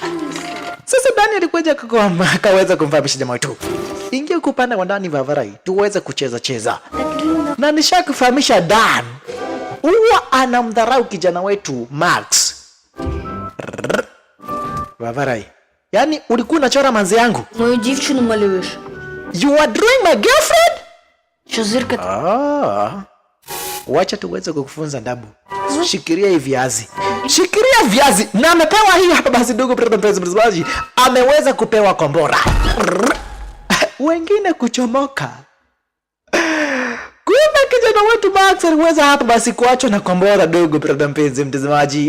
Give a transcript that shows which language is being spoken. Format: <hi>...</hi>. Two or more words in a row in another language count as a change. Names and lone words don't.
<sw>Sasa Dan alikuja akaweza kumfahamisha jamaa wetu, ingia kupanda wa ndani Vavarai tuweze kucheza, na nishakufahamisha Dan huwa anamdharau kijana wetu Max. Vavarai, yani ulikuwa unachora manzi yangu?</sw> <uk>Мою дівчину малюєш.</uk> <en>You are drawing my girlfriend?</en> <uk>Що зирка?</uk> <sw>Wacha tuweze kukufunza ndabu. Shikiria hivi viazi. Shikiria viazi. Na amepewa hii hapa basi dogo mtazamaji. Ameweza kupewa kombora. Wengine kuchomoka. Kumbe kijana wetu Max aliweza hapa basi kuachwa na kombora dogo mtazamaji.</sw>